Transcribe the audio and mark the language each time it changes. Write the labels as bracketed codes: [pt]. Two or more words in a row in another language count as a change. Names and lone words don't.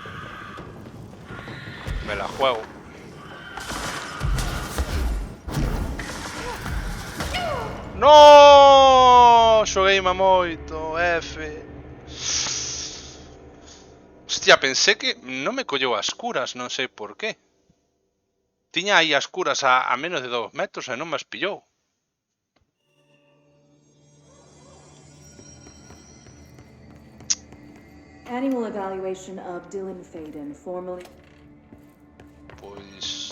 [es] Me la juego. [gl] No, xoguei moito, F. Hostia, pensé que non me colleu as curas, non sei por qué. Tiña aí as curas a menos de 2 metros e non me as pillou. [en] Annual evaluation of Dylan Faden, formerly... [gl] Pois...